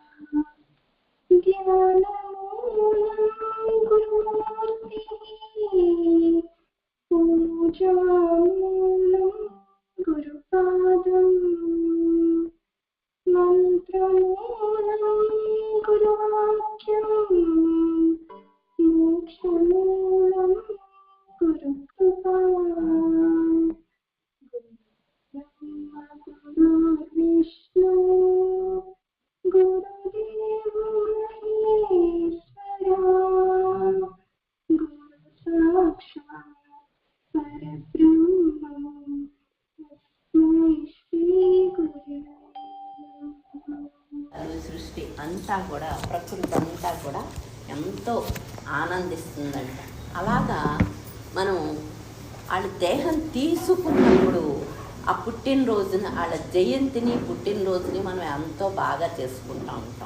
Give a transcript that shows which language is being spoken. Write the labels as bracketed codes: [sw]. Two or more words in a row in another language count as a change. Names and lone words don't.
[sa] ज्ञानमूलं गुरुमूर्तिः पूजामूलं गुरुपादम् मंत्रमूलं गुरुवाक्यम् मोक्षमूलं गुरुकृपा ब्रह्म गुरुर्विष्णु गुरुदेव महेश्वरा गुरु साक्षात् परब्रह्म तस्मै श्री गुरवे। [te] సృష్టి అంతా కూడా ప్రకృతి అంతా కూడా ఎంతో ఆనందిస్తుందంట. అలాగా మనం వాళ్ళ దేహం తీసుకున్నప్పుడు ఆ పుట్టినరోజున వాళ్ళ జయంతిని పుట్టినరోజుని మనం ఎంతో బాగా చేసుకుంటూ ఉంటాం.